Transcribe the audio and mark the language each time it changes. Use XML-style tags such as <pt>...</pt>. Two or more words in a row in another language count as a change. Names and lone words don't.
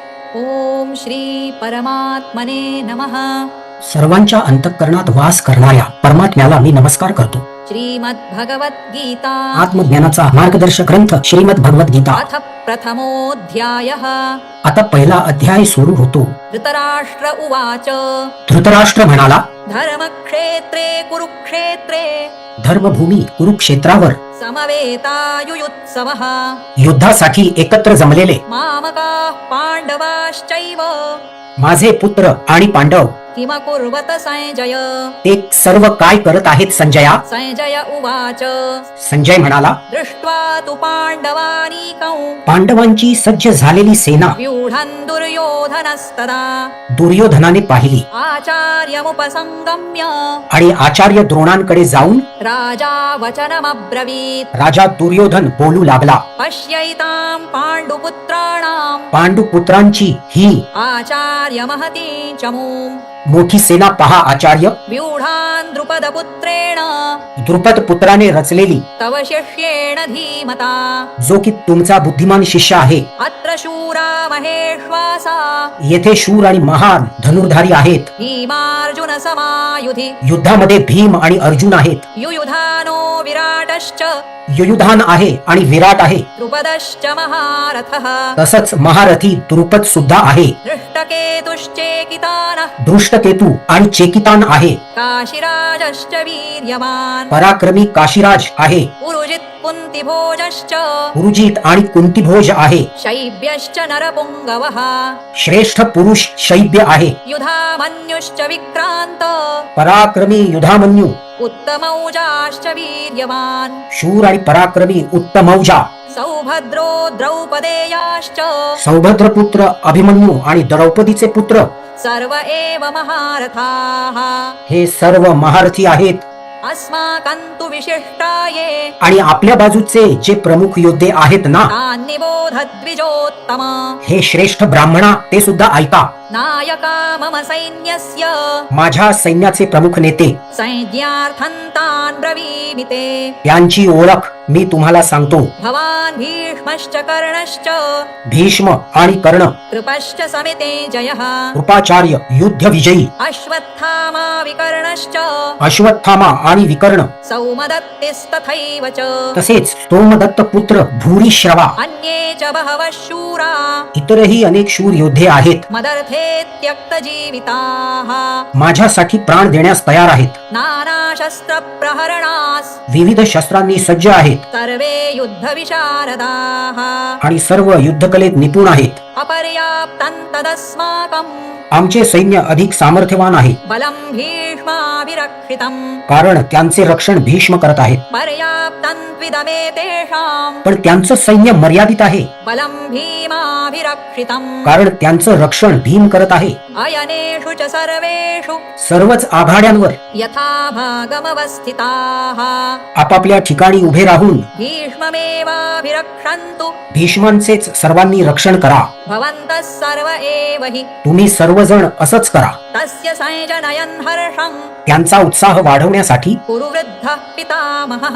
<sa>ओम श्री परमात्मने नमः.</sa> <mr>सर्वांच्या अंतःकरणात वास करणाऱ्या परमात्म्याला मी नमस्कार करतो. श्रीमद्भगवद्गीता आत्मज्ञानाचा मार्गदर्शक ग्रंथ श्रीमद भगवद्गीता.</mr> <sa>अथ प्रथमोऽध्यायः.</sa> <mr>आता पहिला अध्याय सुरू होतो.</mr> <sa>धृतराष्ट्र उवाच</sa> <mr>धृतराष्ट्र म्हणाला,</mr> <sa>धर्मक्षेत्रे कुरुक्षेत्रे</sa> <mr>धर्मभूमी कुरुक्षेत्रावर</mr> <sa>समवेतायुयुत्सवः</sa> <mr>युद्धासाठी एकत्र जमलेले</mr> <sa>मामकाः पांडवाश्चैव</sa> <mr>माझे पुत्र आणि पांडव</mr> <sa>किमकुर्वत संजय.</sa> <mr>ते सर्व काय करत आहेत संजया?</mr> <sa>संजय उवाच</sa> <mr>संजय म्हणाला,</mr> <sa>दृष्ट्वा तु पांडवानीकौ</sa> <mr>पांडवांची सज्ज झालेली सेना</mr> <sa>व्यूढन् दुर्योधनस्तदा</sa> <mr>दुर्योधनाने पाहिली</mr> <sa>आचार्यमुपसंगम्य</sa> <mr>आणि आचार्य द्रोणांकडे जाऊन</mr> <sa>राजा वचनमब्रवीत्.</sa> <mr>राजा दुर्योधन बोलू लागला,</mr> <sa>पश्यैतां पाण्डुपुत्राणां</sa> <mr>पांडुपुत्रांची ही</mr> <sa>आचार्य महती चमूं</sa> <mr>मोठी सेना पहा आचार्य.</mr> <sa>व्यूढान् द्रुपदपुत्रेण</sa> <mr>द्रुपद पुत्राने रचलेली,</mr> <sa>तव शिष्येण धीमता.</sa> <mr>जो की तुमचा बुद्धिमान शिष्य आहे.</mr> <sa>अत्र शूरा महेश्वासा</sa> <mr>येथे शूर आणि महान धनुर्धारी आहेत.</mr> <sa>भीमार्जुन समायुधि.</sa> <mr>युद्धामध्ये भीम आणि अर्जुन आहेत.</mr> <sa>युयुधानो विराटश्च</sa> <mr>युयुधान आहे आणि विराट आहे.</mr> <sa>द्रुपदश्च महारथः.</sa> <mr>तसंच महारथी द्रुपद सुद्धा आहे.</mr> <sa>दृष्टकेतुश्चेकितानः</sa> <mr>दृष्टकेतू आणि चेकितान आहे.</mr> <sa>काशिराजश्च वीर्यवान्.</sa> <mr>पराक्रमी काशीराज आहे.</mr> <sa>पुरुजित् कुन्तिभोजश्च</sa> <mr>पुरुजित आणि कुंतीभोज आहे.</mr> <sa>शैब्यश्च नरपुङ्गवः.</sa> <mr>श्रेष्ठ पुरुष शैब्य आहे.</mr> <sa>युधामन्युश्च विक्रान्त.</sa> <mr>पराक्रमी युधामन्यू,</mr> <sa>उत्तमौजाश्च वीर्यवान्.</sa> <mr>शूर आणि पराक्रमी उत्तमौजा.</mr> <sa>सौभद्रो द्रौपदेयाश्च</sa> <mr>सौभद्रपुत्र अभिमन्यू आणि द्रौपदीचे पुत्र</mr> <sa>सर्व एव महारथाः.</sa> <mr>हे सर्व महारथी आहेत.</mr> <sa>अस्माकं तु विशिष्टाये</sa> <mr>आणि आपल्या बाजूचे जे प्रमुख योद्धे आहेत ना,</mr> <sa>तान् निबोधद्विजोत्तम.</sa> <mr>हे श्रेष्ठ ब्राह्मणा, ते सुद्धा ऐका.</mr> <sa>नायका मम सैन्यस्य</sa> <mr>माझ्या सैन्याचे प्रमुख नेते,</mr> <sa>संज्ञार्थं तान् ब्रवीमि ते.</sa> <mr>यांची ओळख मी तुम्हाला सांगतो.</mr> <sa>भवान् भीष्मश्च कर्णश्च</sa> <mr>भीष्म आणि कर्ण,</mr> <sa>कृपश्च समिते जयः.</sa> <mr>कृपाचार्य युद्ध विजयी,</mr> <sa>अश्वत्थामा विकर्णश्च</sa> <mr>अश्वत्थामा आणि विकर्ण,</mr> <sa>सौमदत्तिस्तथैव च.</sa> <mr>तसेच सोमदत्त पुत्र भूरिश्रवा.</mr> <sa>अन्ये च बहवः शूरा</sa> <mr>इतरही अनेक शूर योद्धे आहेत.</mr> <sa>मदर्थे त्यक्तजीविताः.</sa> <mr>माझ्यासाठी प्राण देण्यास तयार आहेत.</mr> <sa>नानाशस्त्रप्रहरणास्</sa> <mr>विविध शस्त्रांनी सज्ज आहेत</mr> <sa>सर्वे युद्धविशारदाः.</sa> <mr>आणि सर्व युद्धकलेत निपुण आहेत.</mr> <sa>अपर्याप्तं तदस्माकं</sa> <mr>आमचे सैन्य अधिक सामर्थ्यवान आहे,</mr> <sa>बलं भीष्माभिरक्षितं.</sa> <mr>कारण त्यांचे रक्षण भीष्म करत आहेत.</mr> <sa>पर्याप्तं त्विदमेतेषां</sa> <mr>पण त्यांचं सैन्य मर्यादित आहे,</mr> <sa>बलं भीमाभिरक्षितं.</sa> <mr>कारण त्यांचं रक्षण भीम करत आहे.</mr> <sa>अयनेषु च सर्वेषु</sa> <mr>सर्वच आघाड्यांवर</mr> <sa>यथा भागमवस्थिताः.</sa> <mr>आपापल्या ठिकाणी उभे राहून</mr> <sa>भीष्ममेवाभिरक्षन्तु.</sa> <mr>भीष्मांचेच सर्वांनी रक्षण करा.</mr> <sa>भवन्तः सर्व एव हि</sa> <mr>तुम्ही सर्वजण असंच करा.</mr> <sa>तस्य संजनयन् हर्षं</sa> <mr>त्यांचा उत्साह वाढवण्यासाठी</mr> <sa>कुरु वृद्धः पितामहः.</sa>